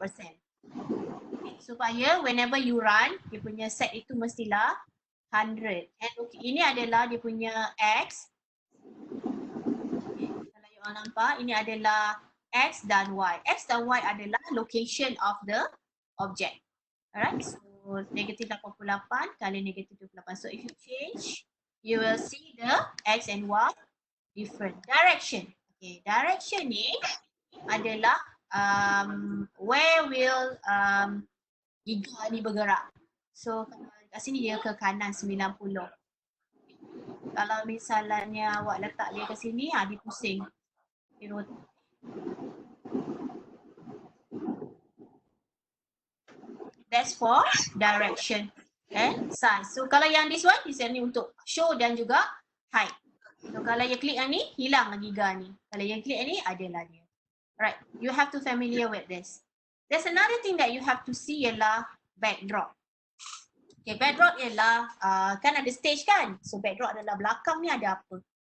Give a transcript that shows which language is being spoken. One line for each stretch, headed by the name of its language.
Malay: Okay, supaya
English: whenever you run,
Malay: dia punya set itu mestilah 100. And okay, ini adalah dia punya X. Okay, kalau you all nampak, ini adalah X dan Y.
English: X dan Y adalah location of the object.
Malay: Alright, so negatif 88 kali negatif 28.
English: So if you change, you will see the X and Y different. Direction. Okay, direction ni adalah where will giga
Malay: ni bergerak. So kat sini dia ke kanan 90. Kalau misalnya awak letak dia ke sini, dia pusing. Dia rotate.
English: That's for direction and size.
Malay: So kalau yang
English: this one
Malay: ni untuk show dan juga height. So kalau you klik yang ni, hilang giga ni. Kalau you klik yang ni, adalah dia.
English: Right, you have to familiar with this. There's another thing that you have to see ialah backdrop.
Malay: Okay, backdrop ialah kan ada stage kan? So backdrop adalah belakang ni ada apa.